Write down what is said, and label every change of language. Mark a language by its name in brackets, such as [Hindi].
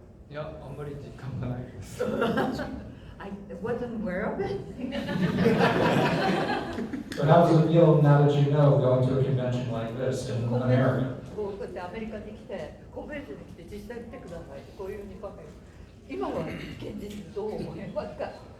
[Japanese] いや、あんまり実感がないです。 [English] I wasn't aware of it. So how does it feel now that you know going to a convention like this in America? [Japanese] こうやってアメリカに来てコンベンションに来て実際見てくださいってこういうふうにファンが今は現実どう思いますか？